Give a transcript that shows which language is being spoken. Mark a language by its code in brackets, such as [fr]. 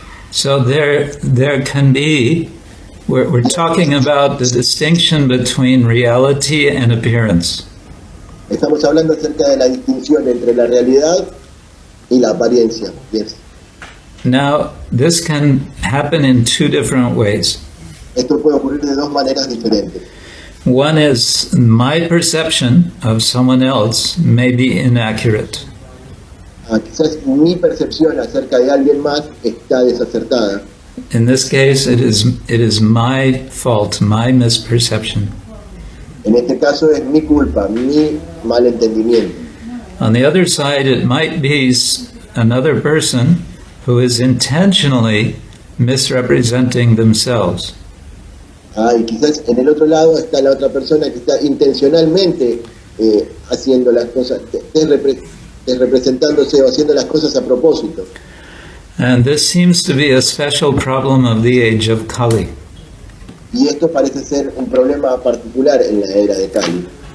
[en] So there can be, we're talking about the distinction between reality and appearance. [es] Estamos hablando acerca de la distinción entre la realidad y la apariencia. [en] Yes. Now, this can happen in two different ways. [es] Esto puede ocurrir de dos maneras diferentes. [en] One is my perception of someone else may be inaccurate. [es] Quizás mi percepción acerca de alguien más está desacertada. [en] In this case, it is my fault, my misperception. [es] En este caso es mi culpa, mi malentendimiento. [en] On the other side, it might be another person who is intentionally misrepresenting themselves. [es] Y quizás en el otro lado está la otra persona que está intencionalmente haciendo las cosas, desrepresentándose o haciendo las cosas a propósito. [en] And this seems to be a special problem of the age of Kali. [es] Y esto parece ser un problema particular en la era de Kali.